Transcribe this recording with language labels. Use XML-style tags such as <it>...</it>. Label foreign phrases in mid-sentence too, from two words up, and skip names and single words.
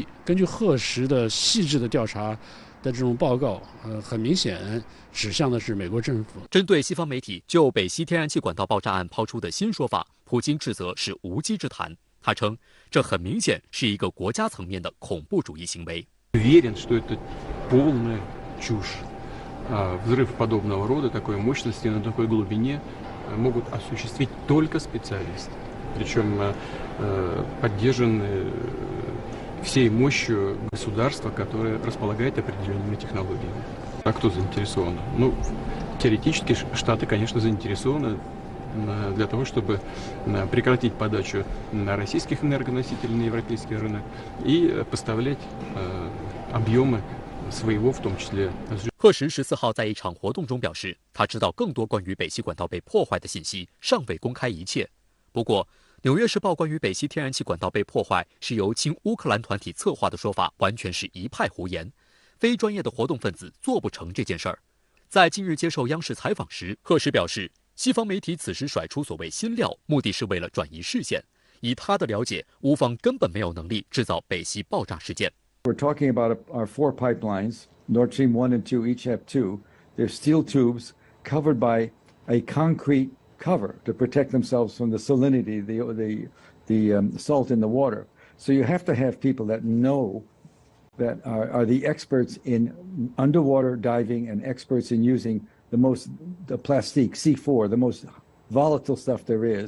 <zh>根据核实的细致的调查的这种报告，很明显指向的是美国政府。针对西方媒体就北溪天然气管道爆炸案抛出的新说法，普京指责是无稽之谈。他称，这很明显是一个国家层面的恐怖主义行为。</zh> <ru>Уверен, что это полная чушь. Взрыв подобного рода, такой мощности на такой глубине могут осуществить только специалисты, причем поддержаны всей мощью государства, которое располагает определенными технологиями. А кто заинтересован? Ну, теоретически Штаты, конечно, заинтересованы для того, чтобы прекратить подачу российских энергоносителей на европейский рынок и поставлять объемы своего, в том числе.</ru> <zh>赫什14号在一场活动中表示，他知道更多关于北溪管道被破坏的信息，尚未公开一切。不过，《纽约时报》关于北溪天然气管道被破坏是由亲乌克兰团体策划的说法，完全是一派胡言，非专业的活动分子做不成这件事儿。在近日接受央视采访时，赫什表示，西方媒体此时甩出所谓新料，目的是为了转移视线。以他的了解，乌方根本没有能力制造北溪爆炸事件。</zh> <en>We're talking about our 4 pipelines. Nord Stream 1 and 2 each have 2. They're steel tubes covered by a concrete cover to protect themselves from the salinity, the salt in the water. So you have to have people that know, that are the experts in underwater diving and experts in using the plastique, C4, the most volatile stuff there is.</en>